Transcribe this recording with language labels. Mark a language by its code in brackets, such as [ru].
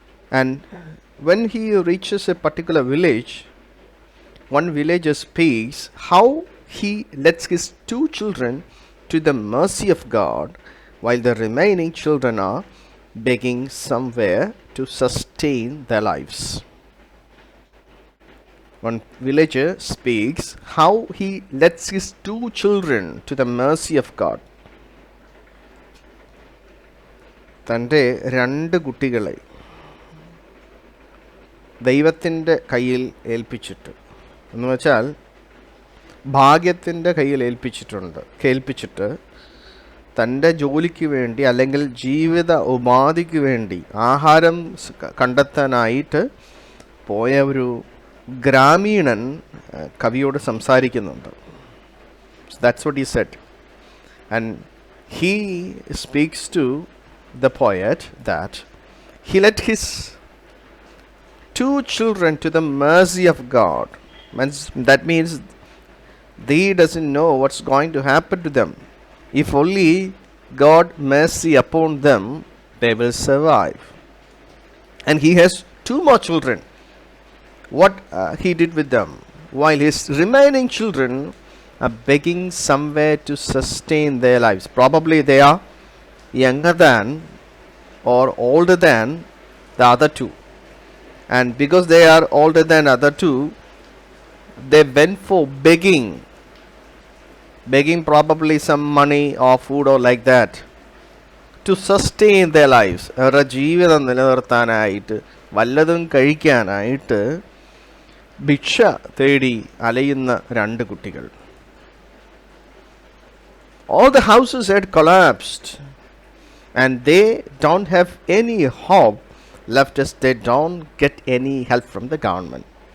[en] And when he reaches a particular village, one villager speaks how he lets his 2 children to the mercy of God while the remaining children are begging somewhere to sustain their lives. One villager speaks how he lets his 2 children to the mercy of God. [ml] തൻ്റെ 2 കുട്ടികളെ ദൈവത്തിൻ്റെ കയ്യിൽ ഏൽപ്പിച്ചിട്ട്, എന്ന് വെച്ചാൽ ഭാഗ്യത്തിൻ്റെ കയ്യിൽ കേൾപ്പിച്ചിട്ട് തൻ്റെ ജോലിക്ക് വേണ്ടി അല്ലെങ്കിൽ ജീവിത ഉപാധിക്ക് വേണ്ടി ആഹാരം കണ്ടെത്താനായിട്ട് പോയ ഒരു ഗ്രാമീണൻ കവിയോട് സംസാരിക്കുന്നുണ്ട്. [en] That's what he said. And he speaks to the poet that he let his 2 children to the mercy of God. That means they doesn't know what's going to happen to them. If only God mercy upon them, they will survive. And he has 2 more children. What he did with them, while his remaining children are begging somewhere to sustain their lives. Probably they are younger than or older than the other 2. And because they are older than other two, they went for begging probably some money or food or like that to sustain their lives. [ml] അവരുടെ ജീവിതം നിലനിർത്താനായിട്ട് വല്ലതും കഴിക്കാനായിട്ട് ഭിക്ഷ തേടി അലയുന്ന രണ്ട് കുട്ടികൾ. [en] All the houses had collapsed and they don't have any hope left as they don't get any help from the government.